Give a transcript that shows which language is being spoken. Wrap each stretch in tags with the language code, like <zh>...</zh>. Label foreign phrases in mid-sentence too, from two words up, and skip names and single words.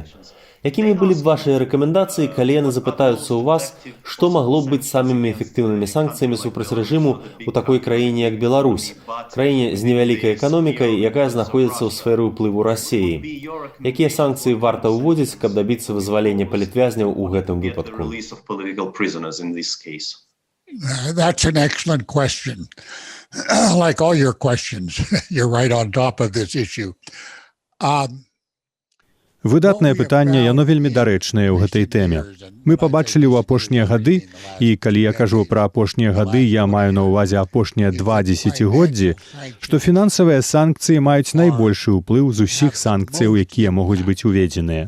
<be>Якімі былі б вашыя рэкамендацыі, калі яны запытаюцца ў вас, што магло б быць самымі эфектыўнымі санкцыямі супраць рэжыму ў такой краіне, як Беларусь, краіне з невялікай эканомікай, якая знаходзіцца ў сферы ўплыву Расіі? Якія санкцыі варта ўводзіць, каб дабіцца вызвалення палітвязняў у гэтым выпадку?</be> <en>That's an excellent question. Like all your questions, you're right on top of this issue.</en> <be>Выдатнае пытанне, яно вельмі дарэчнае ў гэтай тэме. Мы пабачылі ў апошнія гады, і калі я кажу пра апошнія гады, я маю на ўвазе апошнія 2 дзесяцігоддзі, што фінансавыя санкцыі маюць найбольшы ўплыў з усіх санкцыяў, якія могуць быць уведзеныя.</be>